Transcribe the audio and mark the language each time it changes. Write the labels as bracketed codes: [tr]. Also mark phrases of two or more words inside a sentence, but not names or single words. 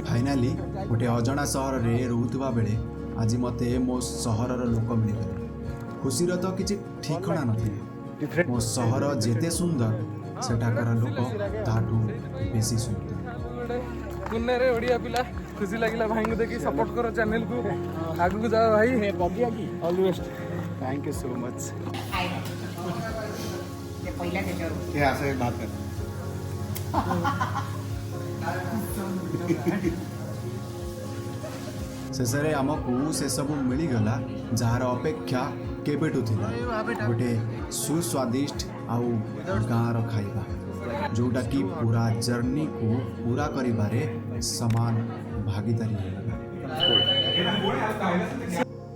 [or] ଫାଇନାଲି ଗୋଟେ ଅଜଣା ସହରରେ ରହୁଥିବା ବେଳେ ଆଜି ମୋତେ ମୋ ସହରର ଲୋକ ମିଳିଗଲେ। ଖୁସିର ତ କିଛି ଠିକଣା ନଥିଲା। ମୋ ସହର ଯେତେ ସୁନ୍ଦର ସେଠାକାର ଲୋକ ତାଠୁ ବେଶୀ ସୁନ୍ଦର। ପୁନେରେ ଓଡ଼ିଆ ପିଲା ଖୁସି ଲାଗିଲା। ଭାଇଙ୍କୁ ଦେଖି ସପୋର୍ଟ କର ଚ୍ୟାନେଲକୁ ଆଗକୁ ଯାଅ ଭାଇ। [en] All the best thank you so much. [mr] ते पहिल्या त्याच्यावर [hi] ये ऐसे बात कर [or] ଶେଷରେ ଆମକୁ ସେସବୁ ମିଳିଗଲା ଯାହାର ଅପେକ୍ଷା କେବେଠୁ ଥିଲା। ଗୋଟେ ସୁସ୍ୱାଦିଷ୍ଟ ଆଉ ଗାଁର ଖାଇବା ଯେଉଁଟାକି ପୁରା ଜର୍ଣ୍ଣିକୁ ପୁରା କରିବାରେ ସମାନ ଭାଗିଦାରୀ ହେଇଗଲା।